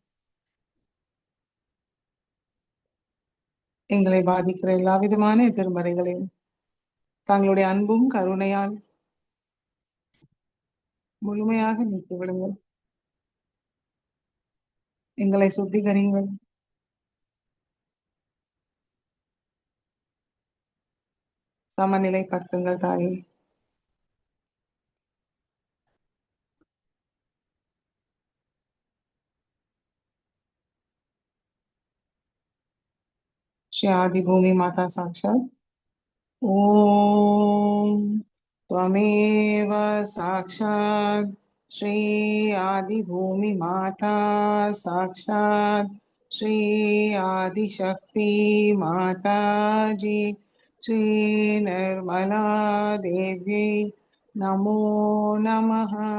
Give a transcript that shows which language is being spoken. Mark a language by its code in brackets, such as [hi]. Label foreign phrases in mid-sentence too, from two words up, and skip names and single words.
[ta] எங்களை பாதிக்கிற எல்லா விதமான எதிர்மறைகளையும் தங்களுடைய அன்பும் கருணையால் முழுமையாக நீக்கிவிடுங்கள். எங்களை சுத்திகரிங்கள். சமநிலைப்படுத்துங்கள் தாயே. [sa] श्री आदिभूमि माता साक्षात् ओम त्वमेव साक्षात् श्री आदिभूमि माता साक्षात् श्री आदिशक्ति माता जी श्री निर्मला देवी नमो नमः।